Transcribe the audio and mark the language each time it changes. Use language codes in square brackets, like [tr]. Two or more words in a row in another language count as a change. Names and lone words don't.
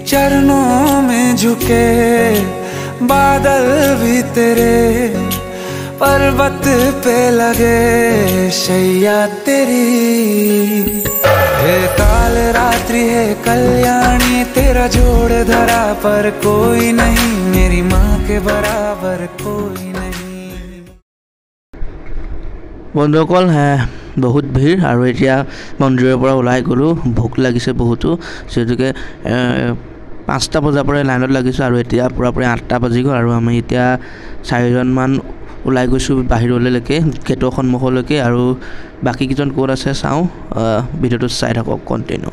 [hi] चरणों में झुके बादल भी तेरे पर्वत पे लगे शैया तेरी, हे काल रात्रि है कल्याणी, तेरा जोड़ धरा पर कोई नहीं, मेरी माँ के बराबर कोई नहीं। [as] বন্ধুসকল বহুত ভিৰ আৰু এতিয়া মন্দিৰৰ পৰা ওলাই গ'লোঁ, ভোক লাগিছে বহুতো, যিহেতুকে 5টা বজাৰ পৰা লাইনত লাগিছোঁ আৰু এতিয়া পূৰাপূৰি 8টা বাজি গ'ল আৰু আমি এতিয়া 4জনমান ওলাই গৈছোঁ বাহিৰলৈকে, গেটৰ সন্মুখলৈকে, আৰু বাকীকেইজন ক'ত আছে চাওঁ, ভিডিঅ'টো চাই থাকক কণ্টিনিউ।